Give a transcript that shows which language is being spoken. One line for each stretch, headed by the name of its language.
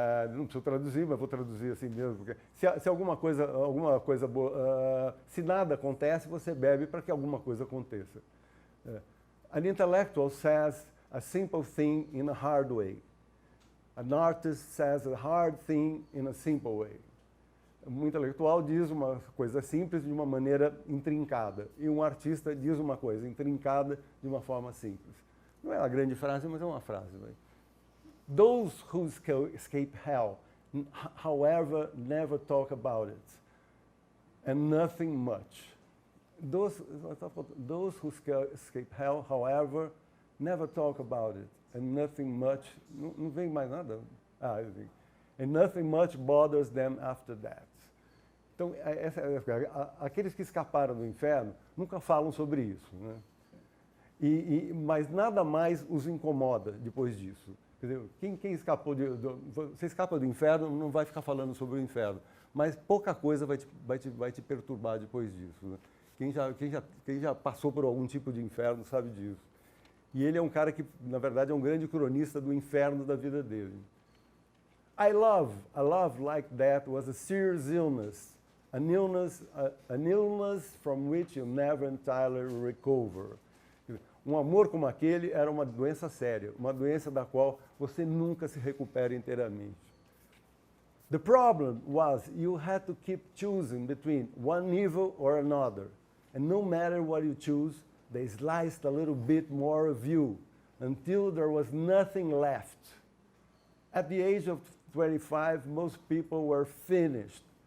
Portuguese: Não preciso traduzir, mas vou traduzir assim mesmo. Porque se alguma coisa boa, se nada acontece, você bebe para que alguma coisa aconteça.
English: An intellectual says a simple thing in a hard way. An artist says a hard thing in a simple way.
Portuguese: Um intelectual diz uma coisa simples de uma maneira intrincada. E um artista diz uma coisa intrincada de uma forma simples. Não é uma grande frase, mas é uma frase. Vai.
English: Those who escape hell, however, never talk about it, and nothing much. Those who escape hell, however, never talk about it, and nothing much.
Portuguese: Não vem mais nada.
English: And nothing much bothers them after that.
Portuguese: Então, aqueles que escaparam do inferno nunca falam sobre isso, né? Mas nada mais os incomoda depois disso. Quer dizer, quem escapou você escapa do inferno, não vai ficar falando sobre o inferno, mas pouca coisa vai te perturbar depois disso. Né? Quem já passou por algum tipo de inferno sabe disso. E ele é um cara que, na verdade, é um grande cronista do inferno da vida dele.
English: A love like that was a serious illness, an illness from which you never entirely recover.
Portuguese: Um amor como aquele era uma doença séria, uma doença da qual você nunca se recupera inteiramente.
English: The problem was you had to keep choosing between one evil or another, and no matter what you choose, they sliced a little bit more of you until there was nothing left. At the age of 25, most people were finished.